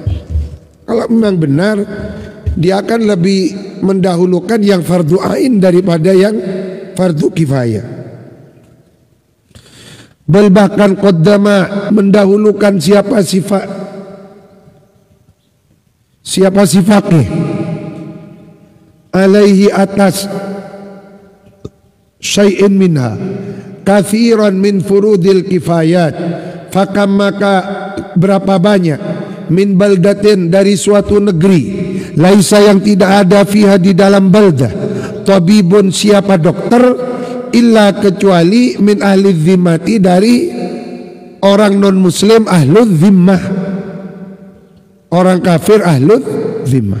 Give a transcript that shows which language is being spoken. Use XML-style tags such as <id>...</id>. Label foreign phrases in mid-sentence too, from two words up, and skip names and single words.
<id>Kalau memang benar, dia akan lebih mendahulukan yang fardu ain daripada yang fardu kifayah.</id> <ar>Bahkan قدم,</ar> <id>mendahulukan siapa</id> <ar>فقيه عليه, atas شيء منها, كثيرا من فروض الكفايات فكم,</ar> <id>maka berapa banyak,</id> <ar>من بلدة,</ar> <id>dari suatu negeri, laisa, yang tidak ada, fiha, di dalam baldah, tabibun, siapa dokter, illa, kecuali,</id> <ar>من أهل الذمة,</ar> <id>dari orang non muslim</id> <ar>أهل الذمة,</ar> <id>orang kafir</id> <ar>أهل الذمة.</ar>